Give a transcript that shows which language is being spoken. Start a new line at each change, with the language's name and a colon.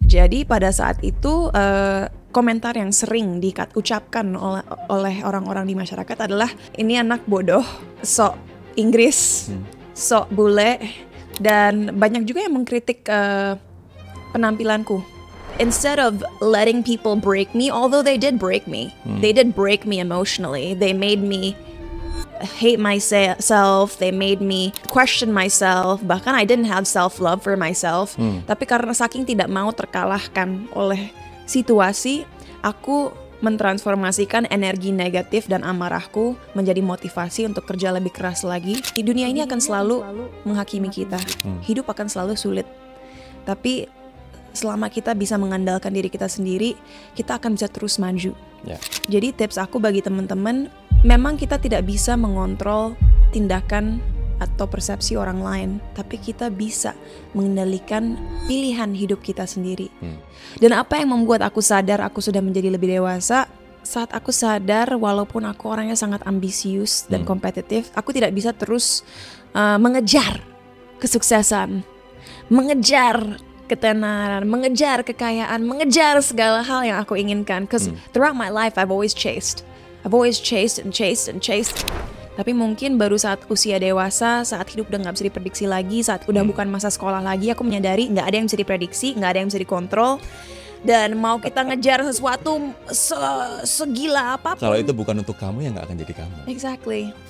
Indonesian: Jadi pada saat itu komentar yang sering diucapkan oleh orang-orang di masyarakat adalah ini anak bodoh, sok Inggris, sok bule, dan banyak juga yang mengkritik penampilanku.
English: Instead of letting people break me, although they did break me, they did break me emotionally. They made me hate myself, they made me question myself.
Indonesian: Bahkan
English: I didn't have self-love for myself.
Indonesian: Tapi karena saking tidak mau terkalahkan oleh situasi, aku mentransformasikan energi negatif dan amarahku menjadi motivasi untuk kerja lebih keras lagi. Di dunia ini akan selalu menghakimi kita. Hidup akan selalu sulit. Tapi selama kita bisa mengandalkan diri kita sendiri, kita akan bisa terus maju. Jadi tips aku bagi teman-teman, memang kita tidak bisa mengontrol tindakan atau persepsi orang lain, tapi kita bisa mengendalikan pilihan hidup kita sendiri. Dan apa yang membuat aku sadar aku sudah menjadi lebih dewasa, saat aku sadar walaupun aku orangnya sangat ambisius dan kompetitif, aku tidak bisa terus mengejar kesuksesan, mengejar ketenaran, mengejar kekayaan, mengejar segala hal yang aku inginkan.
English: Because throughout my life I've always chased and chased.
Indonesian: Tapi mungkin baru saat usia dewasa, saat hidup udah gak bisa diprediksi lagi, saat udah bukan masa sekolah lagi, aku menyadari gak ada yang bisa diprediksi, gak ada yang bisa dikontrol. Dan mau kita ngejar sesuatu segila apapun, kalau itu bukan untuk kamu, ya gak akan jadi kamu.
English: Exactly.